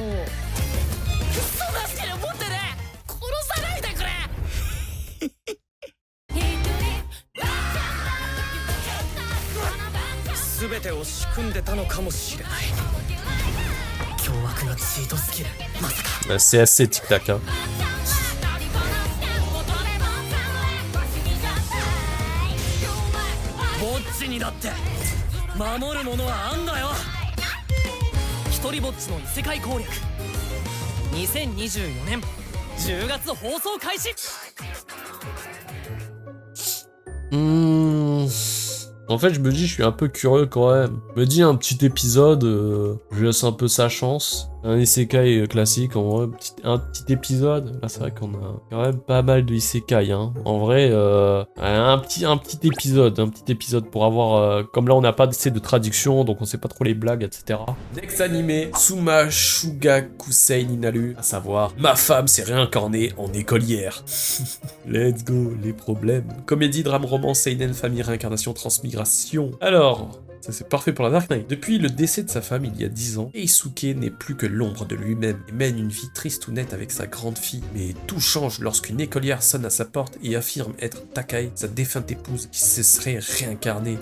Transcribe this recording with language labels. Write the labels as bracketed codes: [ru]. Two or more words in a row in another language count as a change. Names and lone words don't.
[ja] 嘘出してるもんでね。殺さないでくれ。全てを仕組んでたのかもしれない。凶悪なチートスキル、まさか。 [fr] C'est assez tic-tac, hein. [ja] ぼっちにだって守るものはあんだよ。一人ぼっちの異世界攻略。2024年10月放送開始。 [fr] En fait, je me dis, je suis un peu curieux quand même. Je me dis un petit épisode, je laisse un peu sa chance. Un isekai classique, en vrai, un petit épisode. Là, c'est vrai qu'on a quand même pas mal de isekai, hein. En vrai, un petit épisode pour avoir... comme là, on n'a pas de traduction, donc on sait pas trop les blagues, etc. Next animé, Tsuma Shugakusei Ninaru, à savoir, ma femme s'est réincarnée en écolière. [en] Let's go, [fr] les problèmes. Comédie, drame, romance, seinen, famille, réincarnation, transmigration. Alors... ça c'est parfait pour la Dark Knight. Depuis le décès de sa femme il y a 10 ans, Eisuke n'est plus que l'ombre de lui-même et mène une vie triste ou nette avec sa grande fille. Mais tout change lorsqu'une écolière sonne à sa porte et affirme être Takai, sa défunte épouse qui se serait réincarnée.